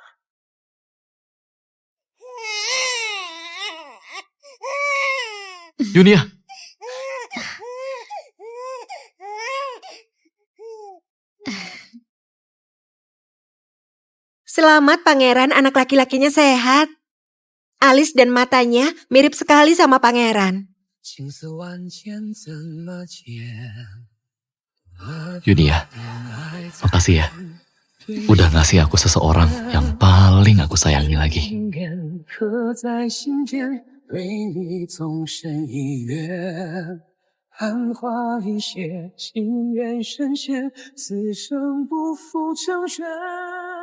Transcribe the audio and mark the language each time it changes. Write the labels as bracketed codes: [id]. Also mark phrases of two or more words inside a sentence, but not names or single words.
[id] Yunia, Selamat pangeran, anak laki-lakinya sehat. Alis dan matanya mirip sekali sama pangeran. [zh] 青丝万千怎么解？ [id] Yunia, makasih ya. Udah ngasih aku seseorang yang paling aku sayangi lagi. [zh] 情缘刻在心间，对你纵身一跃，昙花一现，情缘深陷，此生不负成全。